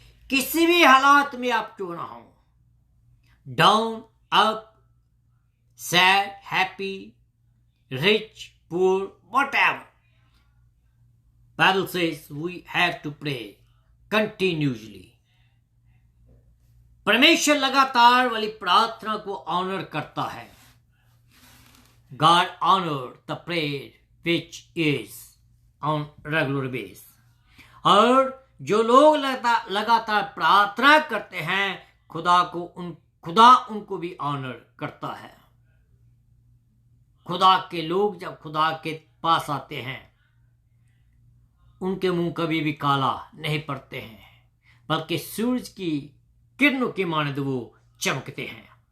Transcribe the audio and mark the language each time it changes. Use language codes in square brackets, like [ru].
[hi] किसी भी हालात में आप क्यों ना हो, [en] Down up, sad, happy, rich, poor, whatever, Bible says we have to pray continuously. [hi] परमेश्वर लगातार वाली प्रार्थना को ऑनर करता है. [en] God honour the prayer which is on regular basis. [hi] और जो लोग लगातार प्रार्थना करते हैं, खुदा उनको भी ऑनर करता है। खुदा के लोग जब खुदा के पास आते हैं, उनके मुंह कभी भी काला नहीं पड़ते हैं, बल्कि सूरज की किरणों के मानद वो चमकते हैं।